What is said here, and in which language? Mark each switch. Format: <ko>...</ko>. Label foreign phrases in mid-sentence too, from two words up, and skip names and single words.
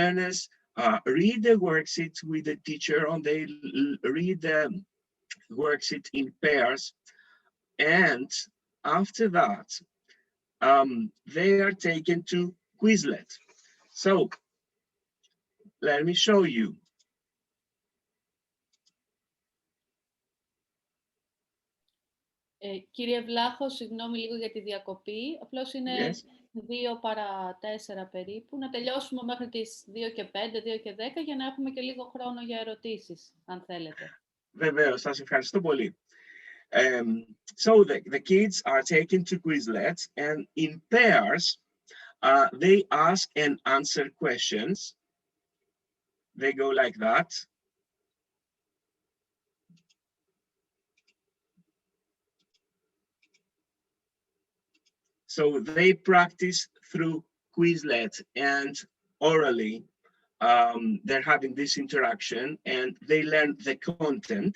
<en>Learners read the worksheet with the teacher, or they read the worksheet in pairs. And after that, they are taken to Quizlet. So let me show you.</en> <el>Κύριε Βλάχο, συγγνώμη λίγο για τη διακοπή. Απλώς είναι 2 παρά 4 περίπου. Να τελειώσουμε μέχρι τις 2 και 5, 2 και 10, για να έχουμε και λίγο χρόνο για ερωτήσεις, αν θέλετε. Βεβαίως, σας ευχαριστώ πολύ.</el> <en>So the kids are taken to Quizlet, and in pairs, they ask and answer questions. They go like that. So they practice through Quizlet, and orally, they're having this interaction, and they learn the content.</en>